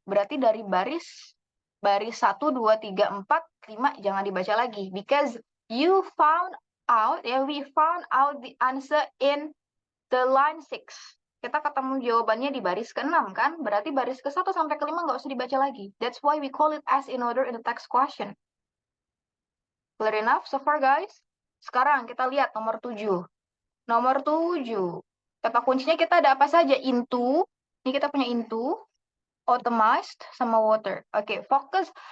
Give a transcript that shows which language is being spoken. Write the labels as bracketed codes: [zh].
[id] Berarti dari baris 1, 2, 3, 4, 5 jangan dibaca lagi. [en] Because you found out, ya, we found out the answer in the line 6. [id] Kita ketemu jawabannya di baris ke-6, kan? Berarti baris ke-1 sampai ke-5 nggak usah dibaca lagi. [en] That's why we call it as in order in the text question. Clear enough so far, guys? [id] Sekarang kita lihat nomor 7. Nomor 7. Kata kuncinya kita ada apa saja? Into. Ini kita punya into, automized, sama water. Oke, focus.